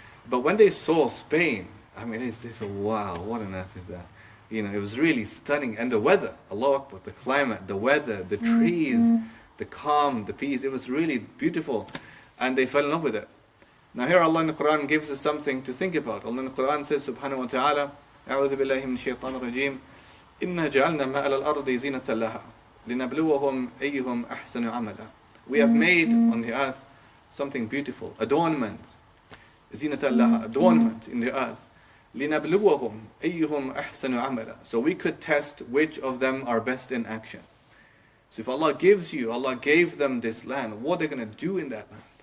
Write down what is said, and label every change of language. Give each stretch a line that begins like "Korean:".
English: But when they saw Spain, I mean, it's wow, what on earth is that? It was really stunning. And the weather, Allahu Akbar, the climate, the weather, the trees, the calm, the peace, it was really beautiful. And they fell in love with it. Now here Allah in the Quran gives us something to think about. Allah in the Quran says, subhanahu wa ta'ala,
Arabic: أعوذ بالله من الشيطان الرجيم إنا جعلنا ما على الأرض زينة لها لنبلوهم أيهم أحسن عملا.
English: We have made on the earth something beautiful, adornment,
Arabic: زينة لها,
English: adornment in the earth.
Arabic: لِنَبْلُوَهُمْ أَيُّهُمْ أَحْسَنُ عَمَلًا.
English: So we could test which of them are best in action. So if Allah gave them this land, what are they going to do in that land?